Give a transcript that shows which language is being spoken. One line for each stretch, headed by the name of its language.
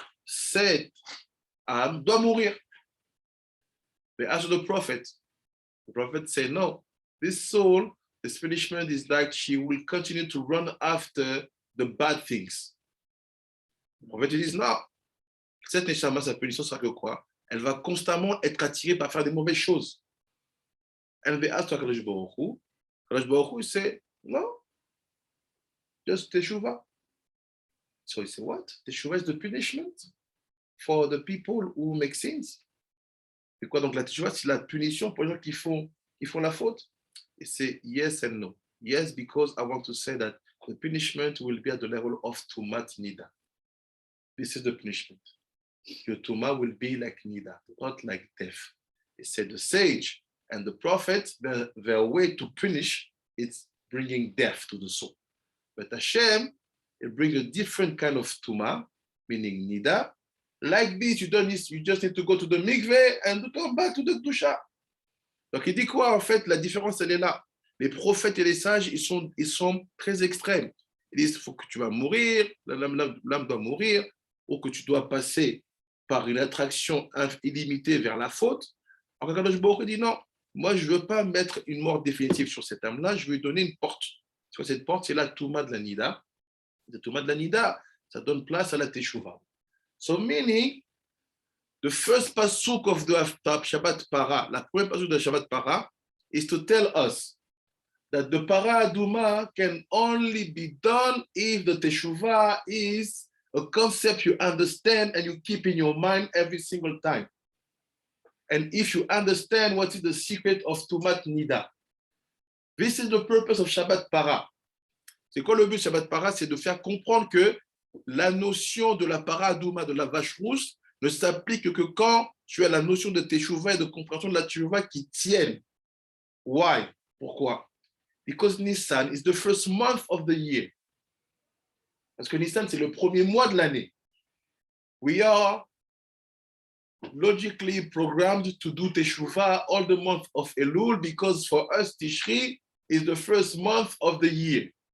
French: Cette âme doit mourir.
English: They ask the prophet. The prophet say, no, this soul, this punishment is like she will continue to run after the bad things.
French: Le prophète dit, non, cette neshama, sa punition sera que quoi? Elle va constamment être attirée par faire des mauvaises choses.
English: And they ask to HaKadosh Baruch Hu. HaKadosh Baruch Hu say, no, just teshuva. So he said, what? Teshuva is the punishment for the people who make sins.
French: C'est quoi donc la teshuva? C'est la punition pour les gens qui font la faute. Et c'est
English: yes and no. Yes, because I want to say that the punishment will be at the level of tumat nida. This is the punishment. Your tuma will be like nida, not like death. It said the sage and the prophet, their way to punish, it's bringing death to the soul. But Hashem, it brings a different kind of tuma, meaning nida. Like this, you just need to go to the mikveh and to come back to the dusha.
French: Donc il dit quoi en fait? La différence, elle est là. Les prophètes et les sages, ils sont très extrêmes. Ils disent, il faut que tu vas mourir, l'âme doit mourir, ou que tu dois passer par une attraction illimitée vers la faute. Alors Kadosh Baruch Hu dit non, moi je ne veux pas mettre une mort définitive sur cette âme-là, je veux lui donner une porte. Sur cette porte, c'est la Touma de la Nida. La Touma de la Nida, ça donne place à la Teshuvah.
English: So meaning, the first pasuk of the Shabbat Parah,
French: la première pasuk de Shabbat Parah,
English: is to tell us that the Parah Aduma can only be done if the Teshuvah is a concept you understand and you keep in your mind every single time. And if you understand what is the secret of Tumat Nida. This is the purpose of Shabbat Parah.
French: C'est quoi le but de Shabbat Parah? C'est de faire comprendre que la notion de la Parah Aduma, de la vache rousse, ne s'applique que quand tu as la notion de Teshuvah et de compréhension de la Teshuvah qui tiennent.
English: Why?
French: Pourquoi?
English: Because Nissan is the first month of the year.
French: Parce que Nissan, c'est le premier mois de l'année.
English: We are logically programmed to do Teshuvah all the month of Elul because for us, Tishri is the first month of the year.